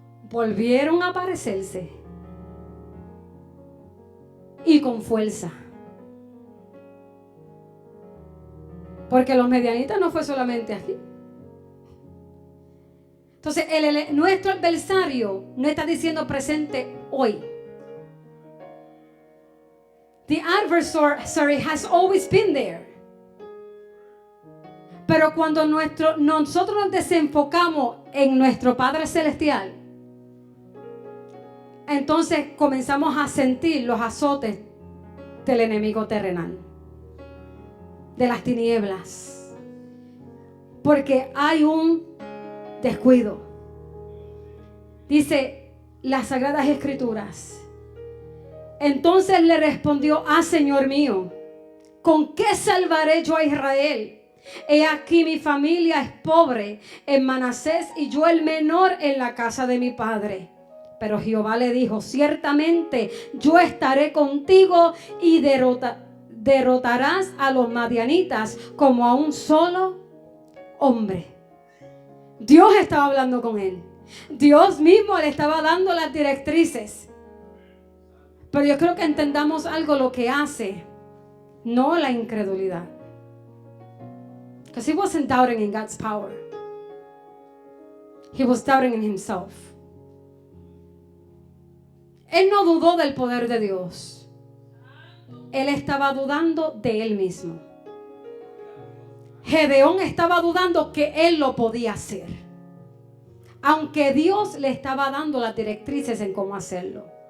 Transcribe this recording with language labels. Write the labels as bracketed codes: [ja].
[es] Volvieron a aparecerse y con fuerza. Porque los medianitas no fue solamente aquí. Entonces nuestro adversario no está diciendo presente hoy. [en] The adversary has always been there. [es] Pero cuando nosotros nos desenfocamos en nuestro Padre Celestial, entonces comenzamos a sentir los azotes del enemigo terrenal, de las tinieblas. Porque hay un descuido. Dice las Sagradas Escrituras. Entonces le respondió, Señor mío, ¿con qué salvaré yo a Israel? He aquí mi familia es pobre en Manasés y yo el menor en la casa de mi padre. Pero Jehová le dijo, ciertamente yo estaré contigo y derrotarás a los madianitas como a un solo hombre. Dios estaba hablando con él. Dios mismo le estaba dando las directrices. Pero yo creo que entendamos algo lo que hace, no la incredulidad. [en] Because he wasn't doubting in God's power. He was doubting in himself. [es] Él no dudó del poder de Dios. Él estaba dudando de él mismo. Gedeón estaba dudando que él lo podía hacer, aunque Dios le estaba dando las directrices en cómo hacerlo.